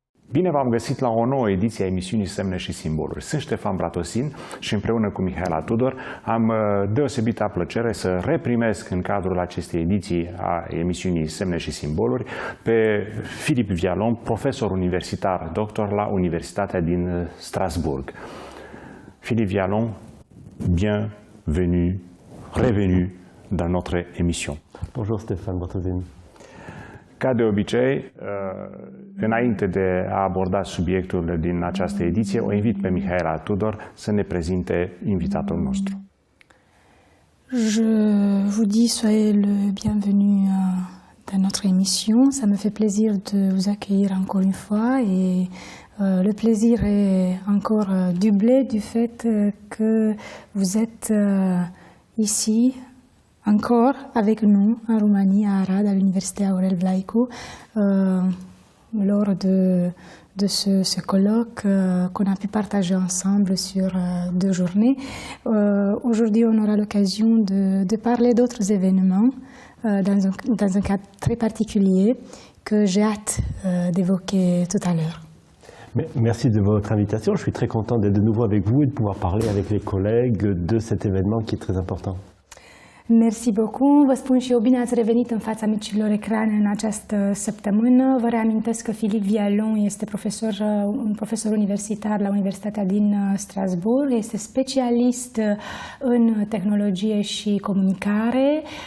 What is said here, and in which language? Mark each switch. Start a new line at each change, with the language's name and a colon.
Romanian: Bine v-am găsit la o nouă ediție a emisiunii Semne și Simboluri. Sunt Ștefan Bratosin și împreună cu Mihaela Tudor am deosebită plăcere să reprimesc în cadrul acestei ediții a emisiunii Semne și Simboluri pe Philippe Vialon, profesor universitar, doctor la Universitatea din Strasbourg.
French: Philippe Vialon, bienvenue, revenu dans notre émission. Bonjour Stéphane Bratosin.
Romanian: Ca de obicei, înainte de a aborda subiectul din această ediție, o invit pe Mihaela Tudor să ne prezinte invitatul nostru.
French: Je vous dis soyez le bienvenu dans notre émission. Ça me fait plaisir de vous accueillir encore une fois et le plaisir est encore doublé du fait que vous êtes ici encore avec nous en Roumanie, à Arad, à l'université Aurel Vlaicu, lors de ce colloque qu'on a pu partager ensemble sur 2 journées. Aujourd'hui, on aura l'occasion de parler d'autres événements dans un cadre très particulier que j'ai hâte d'évoquer tout à l'heure. Merci de votre invitation. Je suis très content d'être de nouveau avec vous et de pouvoir parler avec les collègues de cet événement qui est très important. Mersi beaucoup.
Romanian: Vă spun și eu, bine ați revenit în fața micilor ecrane în această săptămână. Vă reamintesc că Philippe Vialon este un profesor universitar la Universitatea din Strasbourg. Este specialist în tehnologie și comunicare.